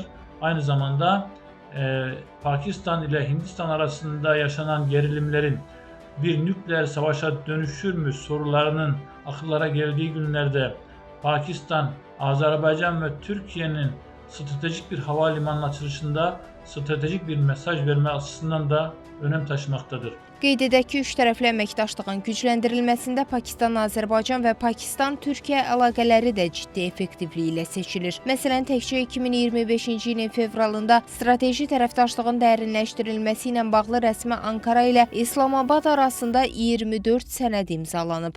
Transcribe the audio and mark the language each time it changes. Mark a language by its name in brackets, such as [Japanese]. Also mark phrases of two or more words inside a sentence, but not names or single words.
[Turkish] Aynı zamanda Pakistan ile Hindistan arasında yaşanan gerilimlerin bir nükleer savaşa dönüşür mü sorularının akıllara geldiği günlerde Pakistan, Azerbaycan ve Türkiye'nin stratejik bir havalimanı açılışında stratejik bir mesaj verme açısından da önem taşımaktadır. [Azerbaijani] Qeyd edək ki, üç tərəfli əməkdaşlığın gücləndirilməsində Pakistan, Azərbaycan və Pakistan-Türkiyə əlaqələri də ciddi effektivliyi ilə seçilir. Məsələn, təkcə 2025-ci ilin fevralında strateji tərəfdaşlığın dərinləşdirilməsi ilə bağlı rəsmi Ankara ilə İslamabad arasında 24 sənəd imzalanıb.